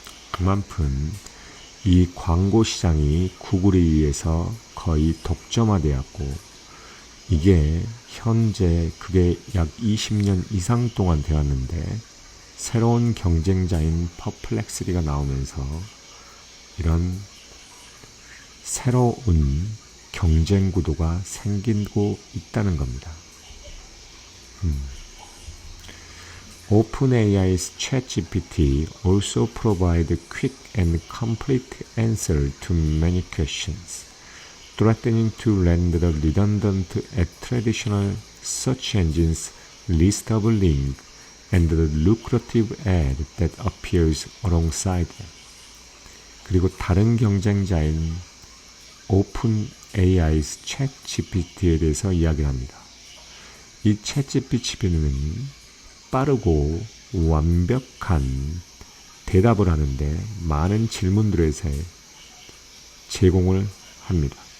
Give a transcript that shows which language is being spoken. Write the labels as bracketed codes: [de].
[ko] 그만큼 이 광고 시장이 구글에 의해서 거의 독점화되었고 이게 현재 그게 약 20년 이상 동안 되었는데 새로운 경쟁자인 퍼플렉시티가 나오면서 이런 새로운 경쟁 구도가 생기고 있다는 겁니다. [en] OpenAI's ChatGPT also provides quick and complete answers to many questions, threatening to render redundant at traditional search engines' list of links and the lucrative ad that appears alongside them. [ko] 그리고 다른 경쟁자인 OpenAI's ChatGPT에 대해서 이야기를 합니다. 이 ChatGPT는 빠르고 완벽한 대답을 하는데 많은 질문들에 제공을 합니다.